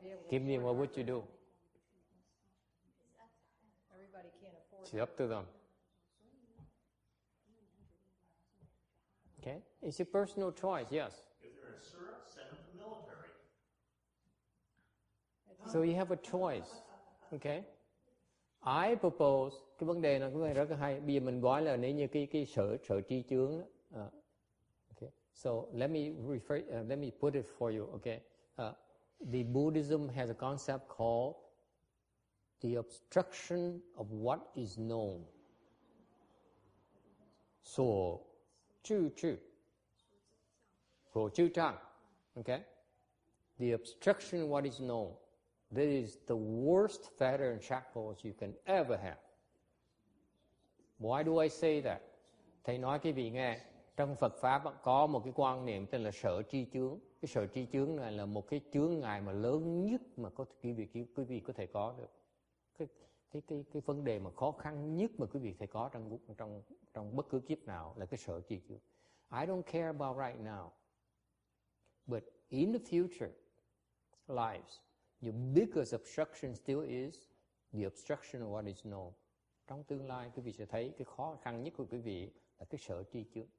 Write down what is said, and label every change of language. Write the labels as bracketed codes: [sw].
[en] Give me, what would you do? Everybody can't afford It's up to them. Okay? It's your personal choice, yes. If they're in Sutra, send them to military. So you have a choice. Okay? I propose, [vi] cái vấn đề này rất là hay. Bây giờ mình gọi là nếu như cái sở tri chướng. [en] Okay. So let me put it for you. Okay. The Buddhism has a concept called the obstruction of what is known. So, chư, for chư trang. Okay. The obstruction of what is known. This is the worst fetter and shackles you can ever have. Why do I say that? [vi] Thầy nói quý vị nghe, trong Phật Pháp có một cái quan niệm tên là sở tri chướng. Cái sở tri chướng này là một cái chướng ngại mà lớn nhất mà quý vị có thể có được. Cái vấn đề mà khó khăn nhất mà quý vị thể có trong bất cứ kiếp nào là cái sở tri chướng. [en] I don't care about right now. But in the future lives, your biggest obstruction still is the obstruction of what is known. [vi] Trong tương lai, quý vị sẽ thấy cái khó khăn nhất của quý vị là cái sở tri chướng.